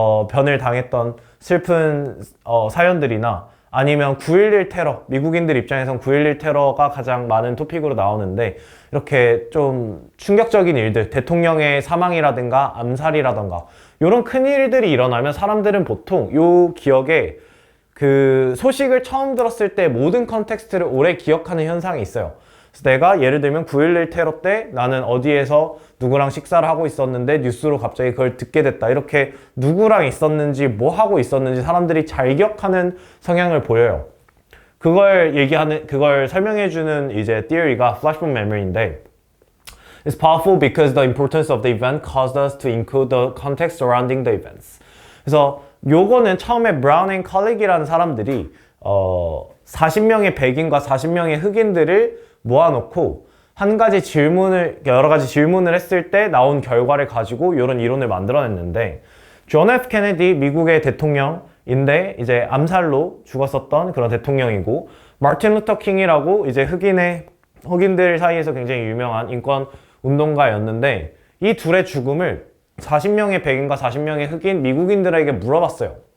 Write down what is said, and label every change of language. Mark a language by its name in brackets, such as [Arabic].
[Korean] 변을 당했던 슬픈 사연들이나 아니면 9.11 테러, 미국인들 입장에선 9.11 테러가 가장 많은 토픽으로 나오는데 이렇게 좀 충격적인 일들, 대통령의 사망이라든가 암살이라든가 이런 큰 일들이 일어나면 사람들은 보통 이 기억에 그 소식을 처음 들었을 때 모든 컨텍스트를 오래 기억하는 현상이 있어요. 그래서 내가 예를 들면 9.11 테러 때 나는 어디에서 누구랑 식사를 하고 있었는데 뉴스로 갑자기 그걸 듣게 됐다. 이렇게 누구랑 있었는지 뭐 하고 있었는지 사람들이 잘 기억하는 성향을 보여요. 그걸 설명해주는 이제 theory가 flashback memory인데 [English] It's powerful because the importance of the event caused us to include the context surrounding the events. [Korean] 그래서 요거는 처음에 브라운 앤 컬리기라는 사람들이 40명의 백인과 40명의 흑인들을 모아놓고 여러 가지 질문을 했을 때 나온 결과를 가지고 이런 이론을 만들어냈는데 존 F 케네디 미국의 대통령인데 이제 암살로 죽었었던 그런 대통령이고 마틴 루터 킹이라고 이제 흑인들 사이에서 굉장히 유명한 인권 운동가였는데 이 둘의 죽음을 40명의 백인과 40명의 흑인 미국인들에게 물어봤어요.